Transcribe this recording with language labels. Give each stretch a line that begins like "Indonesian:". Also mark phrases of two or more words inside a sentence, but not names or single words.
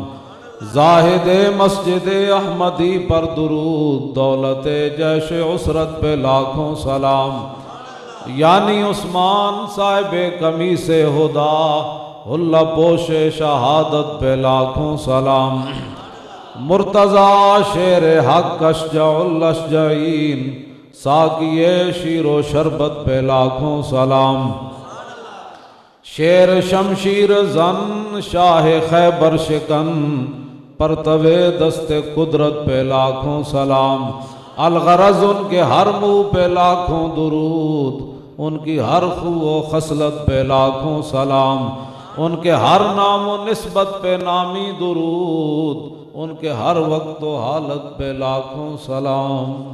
Urdu: زاہد مسجد احمدی پر درود، دولت جیش عسرت پہ لاکھوں سلام۔ یعنی عثمان صاحب قمیص ہدا، حلہ پوش شہادت پہ لاکھوں سلام۔ مرتضیٰ شیر حق
Arabic: اشجع الاشجعین،
Urdu: ساقی شیر و شربت پہ لاکھوں سلام۔ شیر شمشیر زن شاہ خیبر شکن، پرتو دست قدرت پہ لاکھوں سلام۔ الغرض ان کے ہر منہ پہ لاکھوں درود، ان کی ہر خو و خصلت پہ لاکھوں سلام۔ ان کے ہر نام و نسبت پہ نامی درود، ان کے ہر وقت و حالت پہ لاکھوں سلام۔